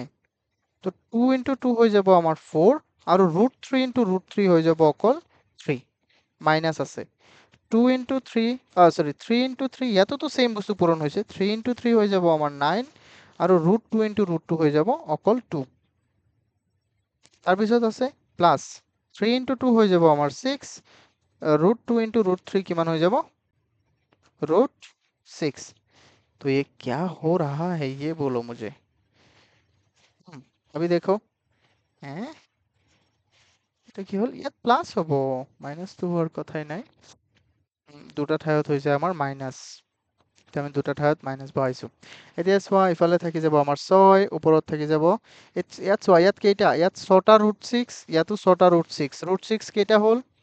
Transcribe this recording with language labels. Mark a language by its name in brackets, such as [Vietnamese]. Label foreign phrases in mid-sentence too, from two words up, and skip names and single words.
[Assamese] তো 2 ইনটু 2 হৈ যাব আমাৰ 4 আৰু √3 ইনটু √3 হৈ যাব অকল 3, মাইনাছ আছে 2 ইনটু 3, সৰি 3 ইনটু 3, ইয়াতোতো ছেম বস্তু পূৰণ হৈছে, 3 ইনটু 3 হৈ যাব আমাৰ 9 আৰু √2 ইনটু √2 হৈ যাব অকল 2। তাৰপিছত আছে প্লাছ 3 ইনটু 2 হৈ যাব আমাৰ 6, √2 ইনটু √3 কিমান হৈ যাব, √6। [Hindi] तो ये क्या हो रहा है ये बोलो मुझे। अभी देखो, हैं [Assamese] কি হ'ল ইয়াত প্লাছ হ'ব মাইনাছটো হোৱাৰ কথাই নাই দুটা ঠাইত হৈ যায় আমাৰ মাইনাছ এতিয়া আমি দুটা ঠাইত মাইনাছ বহাইছোঁ এতিয়া চোৱা ইফালে থাকি যাব আমাৰ 6 ওপৰত থাকি যাব ইয়াত চোৱা ইয়াত কেইটা ইয়াত 6টা √6 ইয়াতো 6টা √6 √6 কেইটা হ'ল